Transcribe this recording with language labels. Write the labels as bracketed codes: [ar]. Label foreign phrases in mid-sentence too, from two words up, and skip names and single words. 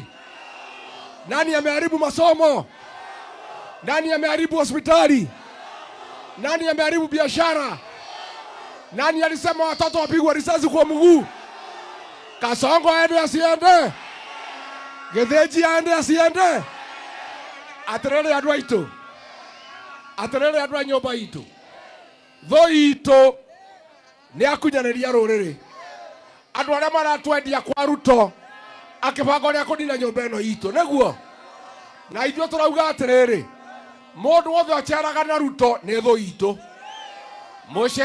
[sw] Nani ameharibu masomo? Nani ameharibu hospitali? Nani ameharibu biashara? Nani alisema watoto wapigwe risasi kwa mguu? Kasongo aende asiende? Githinji aende asiende? [ki] Aterere andũ aitũ, aterere andũ a nyũmba itũ, thũ itũ nĩ akunyanĩria rũrĩrĩ. Andũ arĩa maratwendia kwa Ruto akĩbanga ũrĩa kũnina nyũmba ĩno itũ, nĩguo? Na ithuĩ tũrauga atĩrĩrĩ, mũndũ wothe ũceraga na Ruto nĩ thũ itũ.